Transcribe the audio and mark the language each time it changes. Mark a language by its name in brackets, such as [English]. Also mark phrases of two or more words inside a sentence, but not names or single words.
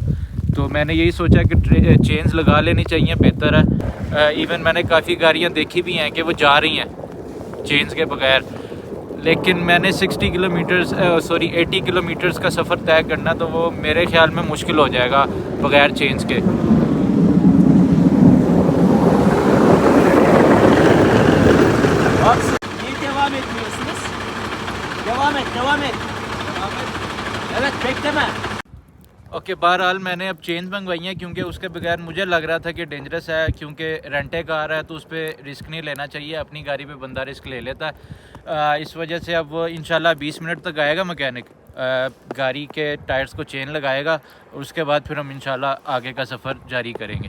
[Hindi] तो मैंने यही सोचा कि चेन्स लगा लेनी चाहिए, बेहतर है। इवन मैंने काफ़ी गाड़ियाँ देखी भी हैं कि वो जा रही हैं चेन्स के बगैर। लेकिन मैंने 80 किलोमीटर्स का सफ़र तय करना, तो वो मेरे ख्याल में मुश्किल हो जाएगा बगैर चेन्स के। [Turkish] devam etmiyorsunuz. Devam et. Evet, bekleme. [Hindi] ओके, बहरहाल मैंने अब चेंज मंगवाई हैं क्योंकि उसके बगैर मुझे लग रहा था कि डेंजरस है, क्योंकि [English] rent a car [Hindi] है तो उस पर रिस्क नहीं लेना चाहिए। अपनी गाड़ी पे बंदा रिस्क ले लेता है। इस वजह से अब इंशाल्लाह 20 मिनट तक आएगा मैकेनिक, गाड़ी के टायर्स को चेन लगाएगा और उसके बाद फिर हम इंशाल्लाह आगे का सफ़र जारी करेंगे।